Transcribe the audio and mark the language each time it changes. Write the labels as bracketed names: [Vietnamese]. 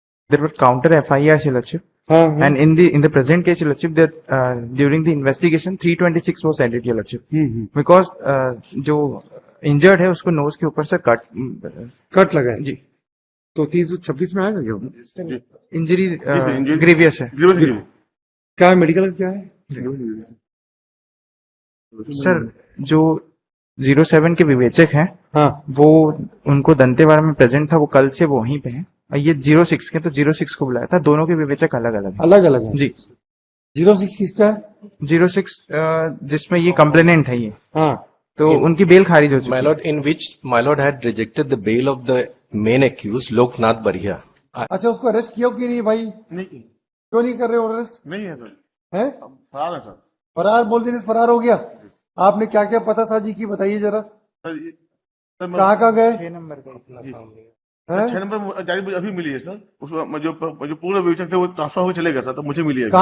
[English] There were counter FIRs, Your Lordship. [Hindi] हाँ हाँ [English] And in the present case, Your Lordship, that during the investigation, 326 was added, Your Lordship. Because [Hindi] जो injured है उसको nose के ऊपर से कट लगा है जी तो 326 में आएगा क्या? इंजरी [English] injury- [Hindi] ग्रेवियस है ग्रीवस गिरी। क्या मेडिकल क्या है? सर। जो 07 के विवेचक हैं हाँ वो उनको दंतेवाड़ा में प्रेजेंट था, वो कल से वो वहीं पे हैं। ये 06 के तो 06 को बुलाया था, दोनों के विवेचक अलग अलग हैं। अलग अलग है जी 06 किसका है? 06 जिसमें ये कंप्लेनेंट है ये, हाँ तो उनकी बेल खारिज हो चुकी [English] My [Hindi] है। [English] lord, in which my lord had rejected the bail of the main accused, Loknath Barhia. [Hindi] अच्छा उसको अरेस्ट किया कि नहीं भाई? नहीं क्यों नहीं कर रहे हो अरेस्ट? नहीं है सर, है फरार है सर। फरार बोल देने से फरार हो गया। आपने क्या क्या पता साजी की बताइए जरा। सर कहाँ कहाँ गए? 6 नंबर का हैं? 6 नंबर जारी मुझे अभी मिली है सर। उसको जो पूरे विवेचक थे वो ट्रांसफर होकर चले गए सर, तो मुझे मिली है।